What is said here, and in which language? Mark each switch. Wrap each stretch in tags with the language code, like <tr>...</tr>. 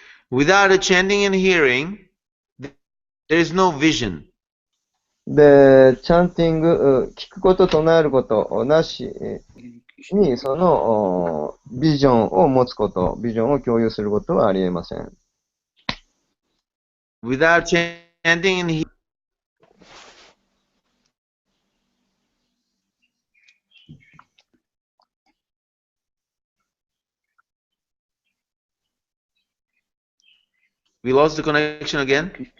<en>Without a chanting and hearing, there is no vision.</en> <ja>で、チャンティング、聞くこと唱えることなしに、そのビジョンを持つこと、ビジョンを共有することはありえません。</ja> <en>Without chanting and hearing, we lost the connection again.</en>